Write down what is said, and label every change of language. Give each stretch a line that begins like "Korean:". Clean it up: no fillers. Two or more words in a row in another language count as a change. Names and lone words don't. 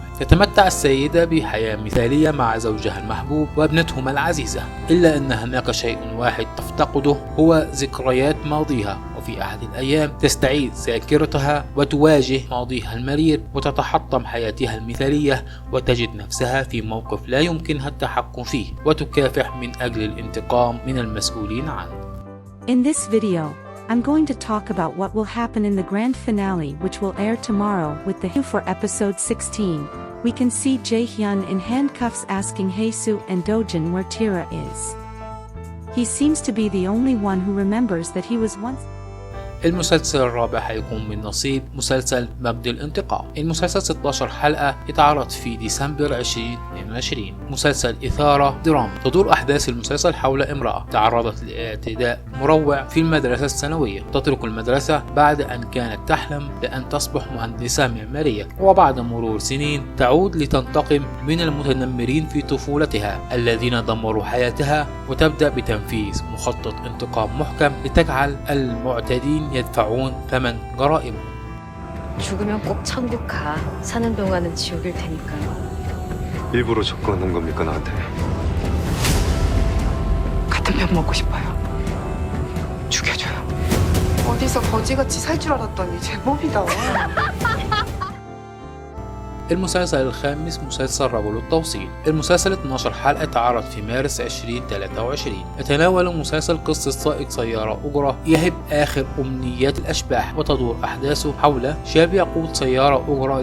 Arabic: تتمتع السيدة بحياة مثالية مع زوجها المحبوب وابنتهما العزيزة، إلا أن هناك شيء واحد تفتقده هو ذكريات ماضيها. وفي أحد الأيام تستعيد ذاكرتها وتواجه ماضيها المرير وتتحطم حياتها المثالية، وتجد نفسها في موقف لا يمكنها التحكم فيه وتكافح من أجل الانتقام من المسؤولين عنه.
English: In this video, I'm going to talk about what will happen in the grand finale, which will air tomorrow with the for episode 16. We can see Jae-hyun in handcuffs asking Hae-soo and Dojin where Tira is. He seems to be the only one who remembers that he was once.
Arabic: المسلسل الرابع هيكون من نصيب مسلسل مبدأ الانتقام. المسلسل 16 حلقة اتعرض في ديسمبر 2022. مسلسل إثارة درامي. تدور أحداث المسلسل حول امرأة تعرضت لاعتداء مروع في المدرسة الثانوية. تترك المدرسة بعد أن كانت تحلم بأن تصبح مهندسة معمارية، وبعد مرور سنين تعود لتنتقم من المتنمرين في طفولتها الذين دمروا حياتها، وتبدأ بتنفيذ مخطط انتقام محكم لتجعل المعتدين يدفعون ثمن جرائمهم.
Korean: 죽으면 꼭 천국 가. 사는 동안은 지옥일 테니까. 일부러 접근한 겁니까 나한테? 같은 편 먹고 싶어요. 죽여줘요. 어디서 거지같이 살 줄 알았더니 제법이다.
Arabic: المسلسل الخامس مسلسل رجل التوصيل. المسلسل 12 حلقة تعرض في مارس 2023. يتناول المسلسل قصة سائق سيارة أجرة يهب آخر أمنيات الأشباح، وتدور أحداثه حول شاب يقود سيارة أجرة